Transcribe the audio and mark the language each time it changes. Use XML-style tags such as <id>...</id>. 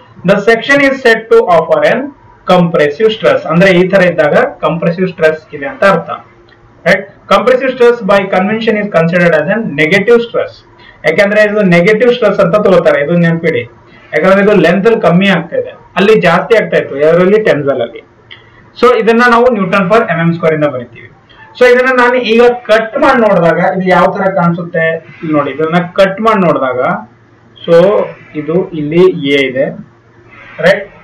<en>The section is said to offer an compressive stress.</en> <kn>ಅಂದ್ರೆ ಈ ತರ ಇದ್ದಾಗ compressive stress ಇದೆ ಅಂತ ಅರ್ಥ, right.</kn> <en>Compressive stress by convention is considered as a negative stress.</en> <kn>ಯಾಕಂದ್ರೆ ಇದು ನೆಗೆಟಿವ್ ಸ್ಟ್ರೆಸ್ ಅಂತ ತಗೋತಾರೆ, ಇದು ನೆನಪಿಡಿ. ಯಾಕಂದ್ರೆ ಇದು ಲೆಂತ್ ಅಲ್ಲಿ ಕಮ್ಮಿ ಆಗ್ತಾ ಇದೆ, ಅಲ್ಲಿ ಜಾಸ್ತಿ ಆಗ್ತಾ ಇತ್ತು ಯಾರಲ್ಲಿ, ಟೆನ್ಸೈಲ್ ಅಲ್ಲಿ. ಸೊ ಇದನ್ನ ನಾವು ನ್ಯೂಟನ್ ಪರ್ mm ಸ್ಕ್ವೇರ್ ಇಂದ ಬರಿತೀವಿ. ಸೊ ಇದನ್ನ ನಾನು ಈಗ ಕಟ್ ಮಾಡಿ ನೋಡಿದಾಗ ಇದು ಯಾವ ತರ ಕಾಣಿಸುತ್ತೆ ಇಲ್ಲಿ ನೋಡಿ. ಇದನ್ನ ಕಟ್ ಮಾಡಿ ನೋಡಿದಾಗ ಸೊ ಇದು ಇಲ್ಲಿ ಎ ಇದೆ, ರೈಟ್.</kn>